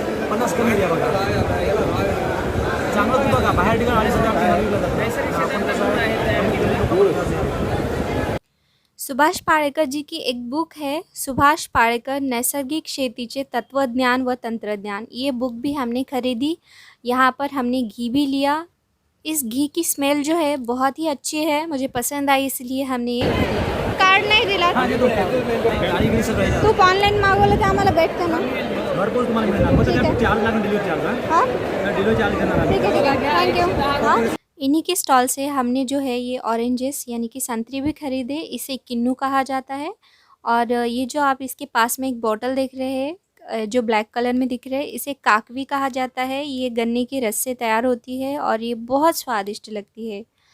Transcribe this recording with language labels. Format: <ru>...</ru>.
<mr>50 कमी द्या बघा, चांगलं तू बघा बाहेर ठिकाणी</mr> <hi>सुभाष पाड़ेकर जी की एक बुक है, सुभाष पाड़ेकर नैसर्गिक शेतीचे तत्वज्ञान व तंत्रज्ञान। ये बुक भी हमने खरीदी। यहाँ पर हमने घी भी लिया। इस घी की स्मेल जो है बहुत ही अच्छी है, मुझे पसंद आई, इसलिए हमने ये कार्ड</hi> <mr>नाही दिला। तूप ऑनलाईन मागवलं तर आम्हाला भेटतं ना? भरपूर तुम्हाला मिळणार, फक्त त्या चार्ज लागेल, डिलिव्हरी चार्ज। हां, डिलिव्हरी चार्ज करणार।</mr> <hi>ठीक है, थैंक यू। हाँ, इन्हीं के स्टॉल से हमने जो है ये ऑरेंजेस यानी कि संतरी भी खरीदे। इसे किन्नू कहा जाता है और ये जो आप इसके पास में एक बोतल देख रहे हैं जो ब्लैक कलर में दिख रहे हैं, इसे काकवी कहा जाता है। ये गन्ने के रस से तैयार होती है और ये बहुत स्वादिष्ट लगती है।</hi>